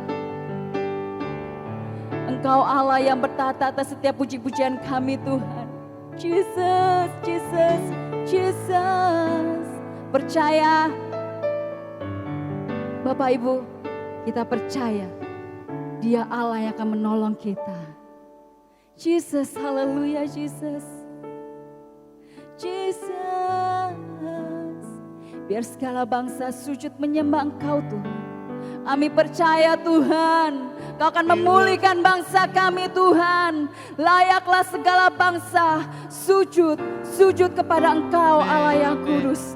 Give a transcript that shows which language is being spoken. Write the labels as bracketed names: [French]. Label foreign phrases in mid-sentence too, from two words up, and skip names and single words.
[Indonesian] Engkau Allah yang bertata atas setiap puji-pujian kami Tuhan. Jesus, Jesus, Jesus. Percaya Bapak Ibu, kita percaya Dia Allah yang akan menolong kita. Jesus, haleluya, Jesus. Jesus. Biar segala bangsa sujud menyembah Engkau Tuhan. Kami percaya Tuhan, Kau akan memulihkan bangsa kami Tuhan. Layaklah segala bangsa sujud kepada Engkau Allah yang kudus.